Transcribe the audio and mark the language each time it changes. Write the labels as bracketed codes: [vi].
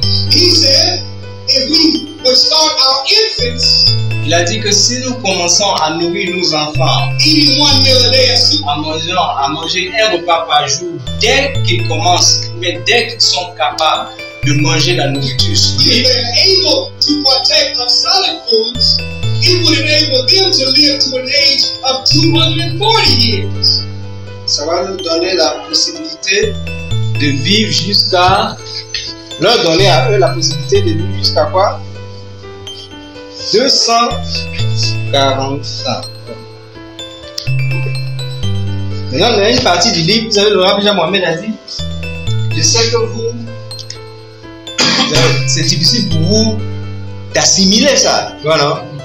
[en] He said, if we would start our infants, [fr] il a dit que si nous commençons à nourrir nos enfants, [en] eating 1 meal a day of soup, [fr] à manger un repas par jour, dès qu'ils commencent, mais dès qu'ils sont capables de manger la nourriture [en] if they're able to partake of solid foods, it would enable them to live to an age of 240 years. [fr] Ça va nous donner la possibilité de vivre jusqu'à, leur donner à eux la possibilité de vivre jusqu'à quoi? 240 ans. Maintenant, dans une partie du livre, vous avez le Rabbi Mohamed a dit, je sais que c'est difficile pour vous d'assimiler ça. Voilà.